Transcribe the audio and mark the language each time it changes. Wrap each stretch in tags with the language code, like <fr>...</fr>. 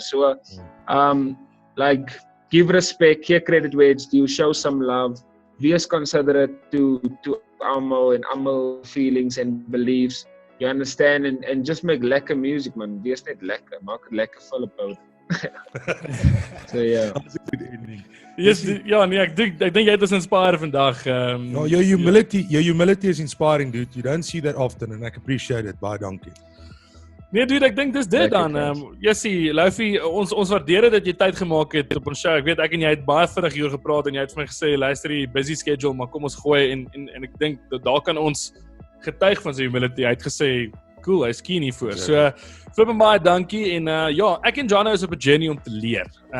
<en>So, like, give respect, give credit where it's due, show some love,</en> <af>wees considerate to almal and almal</af> <en>feelings and beliefs, you understand, and just make lekker music, man.</en> <af>Wees net lekker, maak het lekker vol op hou. So, yeah.</af> <en>That's a good ending.</en> <af>Yes, ja, nee, ek dink jy het ons inspire vandag.</af> <en>No, your humility is inspiring, dude. You don't see that often, and I appreciate it.</en> <af>Baie dankie. Nee, dude, ek dink dis dit dan. Jessie, Loufie, ons waardeer dit dat jy tyd gemaak het op ons show. Ek weet ek en jy het baie vinnig hieroor gepraat en jy het vir my gesê, luister, die busy schedule, maar kom ons gooi en ek dink dat daar kan ons getuig van sy humility. Hy het gesê, cool, hy's keen hiervoor. So, flippend baie dankie en ja, ek en Jono is op 'n journey om te leer.</af>